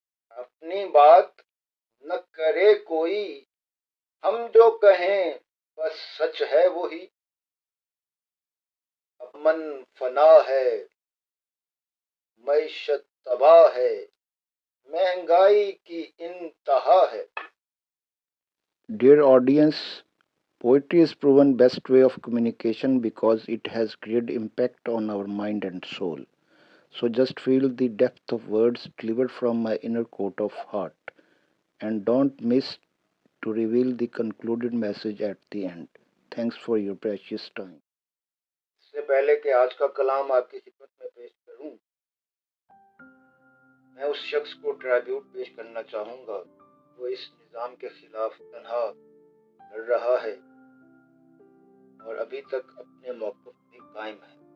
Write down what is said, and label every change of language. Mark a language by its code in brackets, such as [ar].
[hi] अपनी बात न करे कोई, हम जो कहें बस सच है वही। अमन फना है, मईशत तबाह है, महंगाई की इंतहा है। [en] Dear audience, poetry is proven best way of communication because it has great impact on our mind and soul. So just feel the depth of words delivered from my inner court of heart and don't miss to reveal the concluded message at the end. Thanks for your precious time. [hi] इससे पहले कि आज का कलाम आपकी खिदमत में पेश करूं, मैं उस शख्स को ट्रिब्यूट पेश करना चाहूंगा वो इस निज़ाम के खिलाफ तन्हा लड़ रहा है और अभी तक अपने मौक़िफ़ पे कायम है।